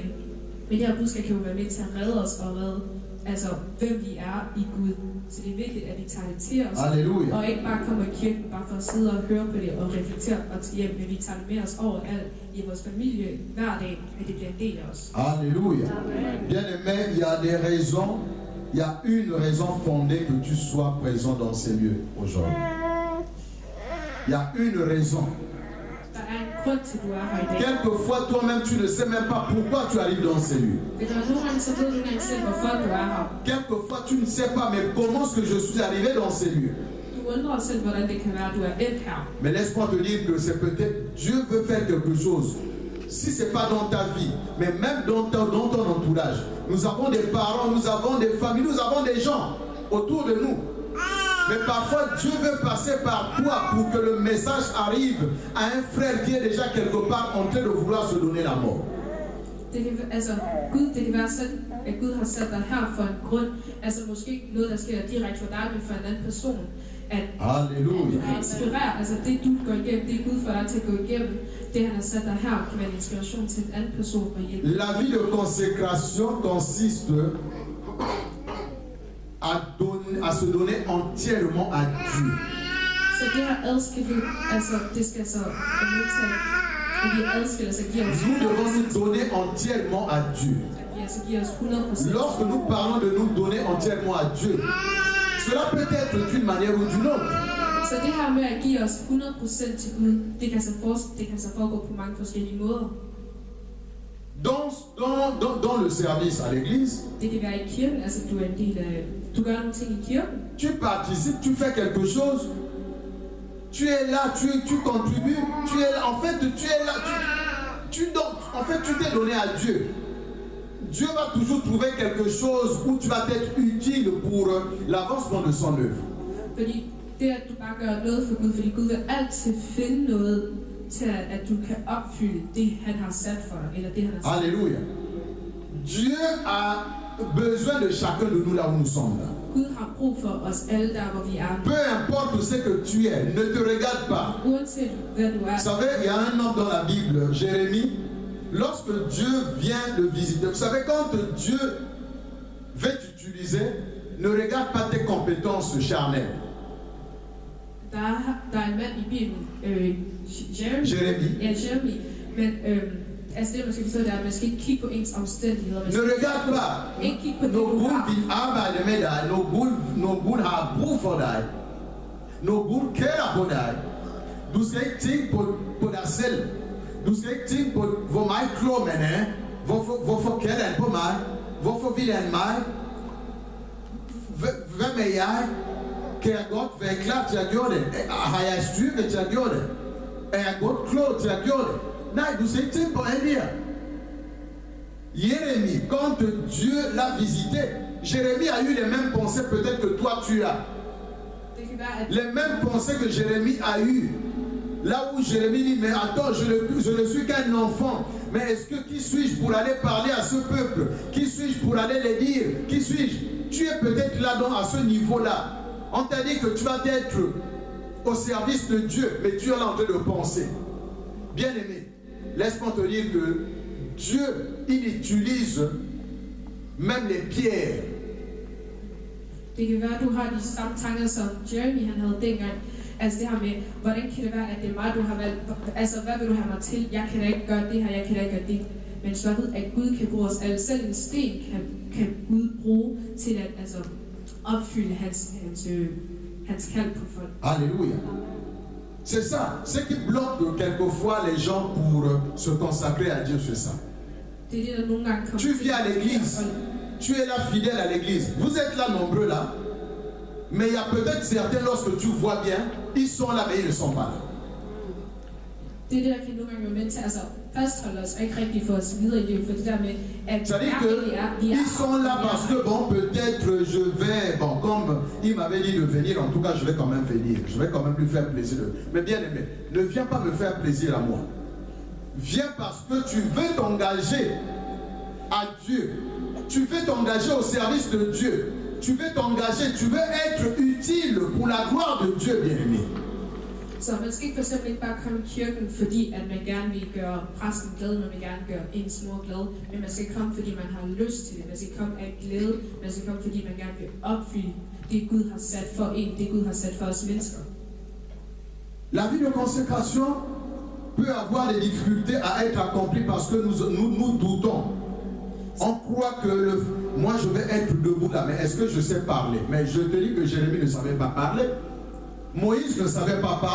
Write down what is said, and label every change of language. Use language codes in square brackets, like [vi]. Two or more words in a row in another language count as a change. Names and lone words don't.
[da] Men det her budskab kan jo være med til at redde os og redde, altså hvem vi er i Gud. Så det er vigtigt, at vi tager det til os. Alléluia. Og ikke bare kommer i kirken bare for at sidde og høre på det og reflektere og til hjem, men vi tager det med os overalt i vores familie hver dag, at det bliver en del af os. Alléluia. [fr] Bien aimé, il y a des raisons, il y a une raison fondée que tu sois présent dans ces lieux aujourd'hui. Il y a une raison. [da] Der er en grund til, du er her i dag. [fr] Quelquefois, toi-même, tu ne sais même pas pourquoi tu arrives dans ces lieux. [da] Nogle gange så ved du ikke selv, hvorfor du er her. [fr] Quelquefois, tu ne sais pas, mais comment est-ce que je suis arrivé dans ces lieux? [da] Du undrer selv, hvordan det kan være, at du er endt her. [fr] Mais laisse-moi te dire que c'est peut-être Dieu veut faire quelque chose. Si ce n'est pas dans ta vie, mais même dans ton entourage. Nous avons des parents, nous avons des familles, nous avons des gens autour de nous. Mais parfois, Dieu veut passer par toi pour que le message arrive à un frère qui est déjà quelque part en train de vouloir se donner la mort. [da] Det kan være sådan, at Gud har sat dig her for en grund. Altså måske ikke noget, der sker direkte for dig, men for en anden person. At Alléluia. du kan inspirere, altså det du går igennem, det er Gud for dig til at gå igennem. Det han har sat dig her, kan være en inspiration til en anden person og hjælpe. [fr] La vie de consécration consiste à se donner entièrement à Dieu. [da] Så det her adskilt liv, altså det skal så medtage, at vi adskiller sig, giver os [fr] Nous devons nous donner entièrement à Dieu. [da] altså giver os 100%. [fr] Lorsque nous parlons de nous donner entièrement à Dieu, cela peut être d'une manière ou d'une autre. [da] Så det her med at give os 100% til Gud, det kan så foregå på mange forskellige måder. [fr] Dans le service à l'église, [da] Det kan være i kirken, altså du er en del af, du gør nogle ting i kirken. [fr] tu participes, tu fais quelque chose, tu es là, tu contribues, tu es là, en fait tu es là, tu donnes, en fait tu t'es donné à Dieu. Dieu va toujours trouver quelque chose où tu vas être utile pour l'avancement de son œuvre. [da] Fordi det at du bare gør noget for Gud, fordi Gud vil altid finde noget til at du kan opfylde det han har sat for dig, eller det han har sat. Alléluia. [fr] Dieu a besoin de chacun de nous là où nous sommes là. [da] Gud har brug for os alle der hvor vi er. [fr] Peu importe ce que tu es, ne te regarde pas. [da] Uanset hvad du er. [fr] Vous savez, il y a un homme dans la Bible, Jérémie, lorsque Dieu vient le visiter. Vous savez, quand Dieu veut t'utiliser, ne regarde pas tes compétences charnelles. [da] Der er en mand i Bibelen, Jérémie. Ja, Jeremy. Men altså det man skal forstå, det er, at man skal ikke kigge på ens omstændigheder. [fr] Ne regarde pas. [da] Ikke kigge på det Når du Gud har. vil arbejde med dig, når Gud har brug for dig, når Gud kærer på dig, du skal ikke tænke på dig selv. Du skal ikke tænke på, hvor meget klog man er. Hvorfor kærer han på mig? Hvorfor vil han mig? Hvem er jeg? Kan jeg godt være klar til at gøre det? Har jeg styrke til at gøre det? Er jeg godt klog til at gøre det? Nej, du skal ikke tænke på alt det her. [fr] Jérémie, quand Dieu l'a visité, Jérémie a eu les mêmes pensées peut-être que toi tu as. Les mêmes pensées que Jérémie a eues. Là où Jérémie dit, mais attends, je ne suis qu'un enfant. Mais est-ce que qui suis-je pour aller parler à ce peuple? Qui suis-je pour aller les dire? Qui suis-je? Tu es peut-être là-dedans, à ce niveau-là. On t'a dit que tu vas être au service de Dieu, mais tu es là en train de penser. Bien-aimé, laisse-moi te dire que Dieu, il utilise même les pierres. [da] Det kan være, at du har de samme tanker, som Jeremy han havde dengang. Altså det her med, hvordan kan det være, at det er mig, du har valgt? Altså, hvad vil du have mig til? Jeg kan da ikke gøre det her, jeg kan da ikke gøre det. Men så ved, at Gud kan bruge os alle. Selv en sten kan Gud bruge til at opfylde hans kald på folk. [fr] Alléluia. C'est ça. Ce qui bloque quelquefois les gens pour se consacrer à Dieu, c'est ça. [da] Det er det, der nogle gange kommer. [fr] Tu viens à l'église. Tu es là fidèle à l'église. Vous êtes là nombreux là. Mais il y a peut-être certains, lorsque tu vois bien, ils sont là, mais ils ne sont pas là. [da] Det er det, der kan nogle gange være med til at fastholde os, og ikke rigtig få os videre i livet, for det der med, at [fr] c'est-à-dire qu'ils sont là parce que, bon, peut-être je vais, bon, comme il m'avait dit de venir, en tout cas, je vais quand même venir. Je vais quand même lui faire plaisir. Mais bien aimé, ne viens pas me faire plaisir à moi. Viens parce que tu veux t'engager à Dieu. Tu veux t'engager au service de Dieu. Tu veux t'engager, tu veux être utile pour la gloire de Dieu, bien-aimé. [da] Så man skal ikke for eksempel ikke bare komme i kirken, fordi at man gerne vil gøre præsten glad, man vil gerne gøre ens mor glad, men man skal komme, fordi man har lyst til det. Man skal komme af glæde, man skal komme, fordi man gerne vil opfylde det Gud har sat for en, det Gud har sat for os mennesker. [fr] La vie de consécration peut avoir des difficultés à être accomplie parce que nous doutons. On croit que moi je vais être debout là, mais est-ce que je sais parler? Mais je te dis que Jérémie ne savait pas parler. Moïse ne savait pas parler.